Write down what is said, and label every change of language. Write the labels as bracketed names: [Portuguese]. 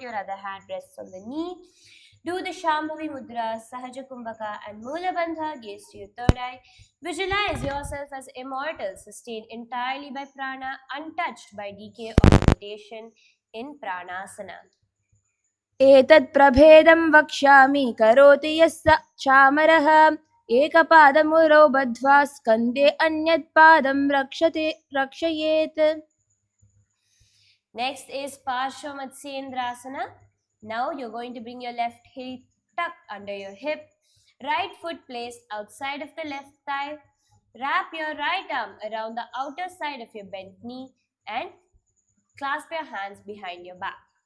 [English] Your other hand rests on the knee. Do the Shambhavi Mudra, Sahaja Kumbhaka and Mula Bandha. Gaze to your third eye. Visualize yourself as immortal, sustained entirely by prana, untouched by decay or limitation in Pranasana. [Sanskrit] एतत् प्रभेदं वक्ष्यामि करोति यः स चामरः एकपादमुरौ बद्ध्वा स्कन्धे अन्यत् पादं रक्षयेत्. [English] Next is Parshvamatsendrasana. Now you're going to bring your left hip tucked under your hip, right foot placed outside of the left thigh. Wrap your right arm around the outer side of your bent knee and clasp your hands behind your back.